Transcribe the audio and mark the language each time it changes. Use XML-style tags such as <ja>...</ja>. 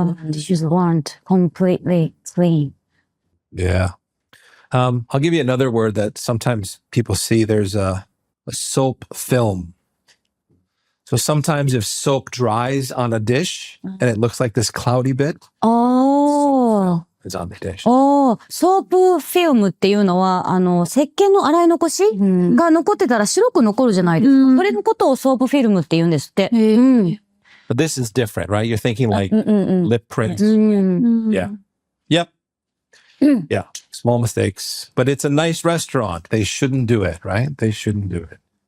<en>Dishes weren't completely clean. Yeah. I'll give you another word that sometimes people see. There's a soap film. So sometimes if soap dries on a dish and it looks like this cloudy bit, ああ。 it's on the dish.</en> <ja>ソープフィルムっていうのは、石鹸の洗い残しが残ってたら白く残るじゃないですか。それのことをソープフィルムって言うんですって。</ja> <en>But this is different, right? You're thinking like lip prints. Yeah. Yep. Yeah. Small mistakes. But it's a nice restaurant. They shouldn't do it, right? They shouldn't do it.</en>